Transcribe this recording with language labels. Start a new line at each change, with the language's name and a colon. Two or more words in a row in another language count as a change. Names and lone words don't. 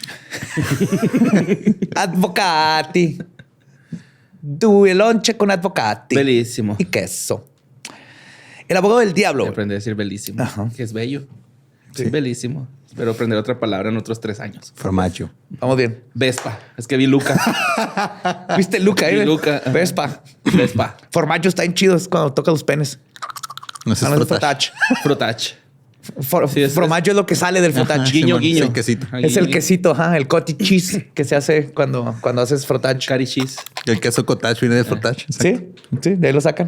Italian: Advocati. Due lonche con advocati.
Spanish: Bellísimo. Y queso. El abogado del diablo. Aprendí a decir bellísimo. Ajá. Que es bello. Sí, bellísimo. Espero aprender otra palabra en otros 3 años.
Italian: Formaggio.
Spanish: Vamos bien. Vespa. Es que vi Luca. ¿Viste Luca? Vi Luca. Vespa. Vespa. Formaggio está en chido. Es cuando toca los penes. No es frotach. Frotach. Formaggio es lo que sale del frotach. Guiño, guiño. Es el quesito. Es el quesito, ajá, el
English: cottage cheese
Spanish: que se hace cuando haces frotach.
English: Cari cheese.
Spanish: El queso cottage viene de frotach. Sí, de ahí lo sacan.